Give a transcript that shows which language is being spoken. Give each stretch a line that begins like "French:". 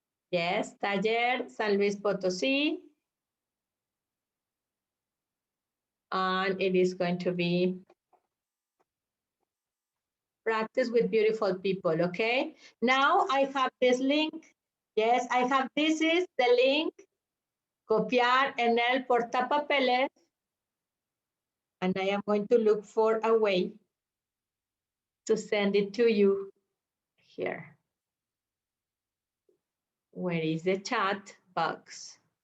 English: Yes, Taller San Luis Potosí. And it is going to be practice with beautiful people, okay? Now I have this link. Yes, I have, this is the link.
Spanish: Copiar en el portapapeles.
English: And I am going to look for a way to send it to you here. Where is the chat box?